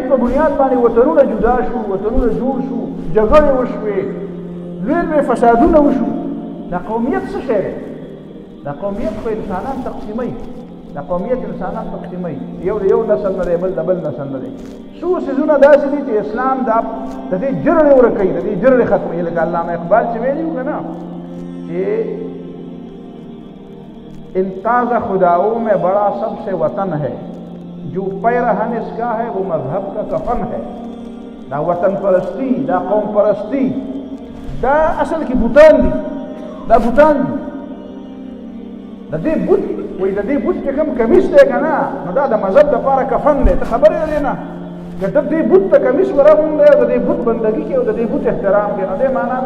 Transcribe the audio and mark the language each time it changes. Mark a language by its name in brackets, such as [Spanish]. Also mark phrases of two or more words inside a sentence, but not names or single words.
[Pashto] په بنیاد باندې وطنونه جدا شو وطنونه جوړ شو جګړې وشوې لوی فسادونه وشو دا قومیت څه شی دی دا قومیت خو انسانان تقسیموي دا قومیت انسانان تقسیموي یو د یو نسل نه دی بل د بل نسل نه دی څو څیزونه داسې دي چې اسلام د دې جرړې ورکوي د دې جرړې ختموي لکه علامه اقبال چې ویلي وو که نه چې [Urdu] ان تازہ خداؤں میں بڑا سب سے وطن ہے جو پیرہن اس کا ہے وہ مذہب کا کفن ہے [Pashto] دا وطن پرستی دا قوم پرستی دا اصل کې بوتان دي دا بوتان دي د دې بوت وایي د دې بوت چې کوم کمیس دی که نه نو دا د مذهب دپاره کفن دی ته خبرې لرې نه که ته دې بوت ته کمیس ورغوندی او د دې بوت بندګي کوي او د دې بوت احترام کوي نو دې معنا دا